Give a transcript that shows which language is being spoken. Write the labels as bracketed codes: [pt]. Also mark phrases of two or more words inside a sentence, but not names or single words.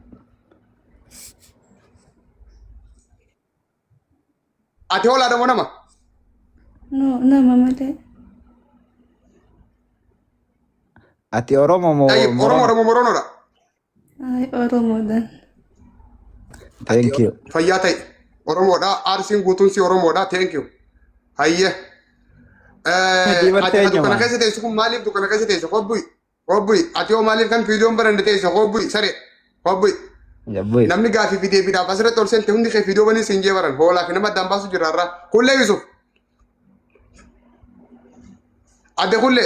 [om] Ati hoolaadha moo nama? No, nama malee. Ati Oromoo moo Oromoodha moo Moroonoodha? Ay, Oromoodhaan. [en] Thank you. [om] Fayyaa ta'e. Oromoodha. Arsiin guutuun si Oromoodha. [en] Thank you. [om] Hayyee. Ati dukkana keessa teessu kun maaliif dukkana keessa teessu? Hobbuyi. Ati hoo maaliif kan viidiyoon barande teessu? Hobbuyi. Saree. Hobbuyi. Jabboy. Namni gaafii fi deebiidhaaf asirratti ol seente hundi kee viidiyoo banii siin jee baran. Hoolaa fi nama addaan baasu jira irraa. Kullee Yusuf. Adde kullee.